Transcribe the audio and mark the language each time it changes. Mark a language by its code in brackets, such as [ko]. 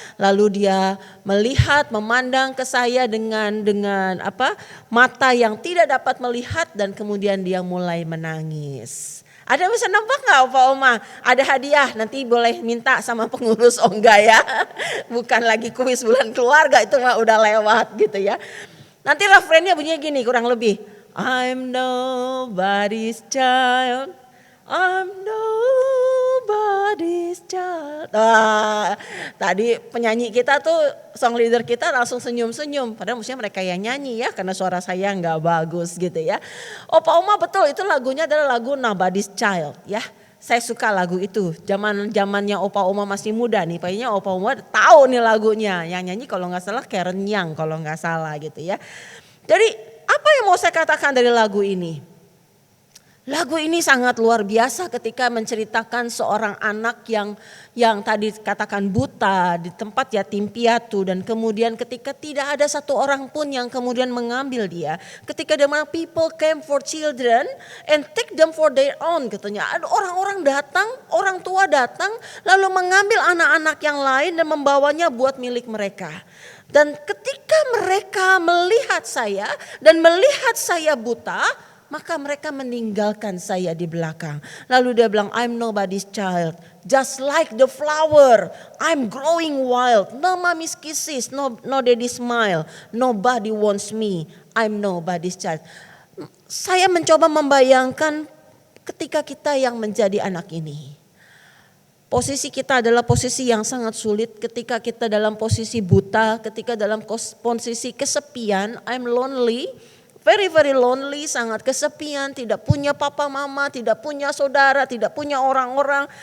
[id] Lalu dia melihat, memandang ke saya dengan mata yang tidak dapat melihat, dan kemudian dia mulai menangis. Ada yang bisa nebak nggak Opa Oma? Ada hadiah, nanti boleh minta sama pengurus. Oh enggak ya, bukan lagi kuis bulan keluarga, itu mah udah lewat gitu ya. Nanti refrainnya bunyinya gini kurang lebih. [en] I'm nobody's child, I'm nobody's child. [id] Tadi penyanyi kita tuh, song leader kita langsung senyum-senyum. Padahal mestinya mereka yang nyanyi ya, karena suara saya nggak bagus gitu ya. Opa Oma betul, itu lagunya adalah lagu Nobody's Child ya. Saya suka lagu itu. Zamannya Opa Oma masih muda nih, kayaknya Opa Oma tahu nih lagunya. Yang nyanyi kalau nggak salah Karen Young kalau nggak salah gitu ya. Jadi apa yang mau saya katakan dari lagu ini? Lagu ini sangat luar biasa ketika menceritakan seorang anak yang tadi katakan buta di tempat yatim piatu, dan kemudian ketika tidak ada satu orang pun yang kemudian mengambil dia. [en] Ketika the people came for children and take them for their own, [id] katanya. Ada orang-orang datang, orang tua datang lalu mengambil anak-anak yang lain dan membawanya buat milik mereka. Dan ketika mereka melihat saya dan melihat saya buta, maka mereka meninggalkan saya di belakang. Lalu dia bilang, [en] I'm nobody's child. Just like the flower, I'm growing wild. No mommy's kisses, no daddy's smile. Nobody wants me, I'm nobody's child. [id] Saya mencoba membayangkan ketika kita yang menjadi anak ini. Posisi kita adalah posisi yang sangat sulit, ketika kita dalam posisi buta, ketika dalam posisi kesepian, [en] I'm lonely. Very very lonely, [id] sangat kesepian, tidak punya papa mama, tidak punya saudara, tidak punya orang-orang.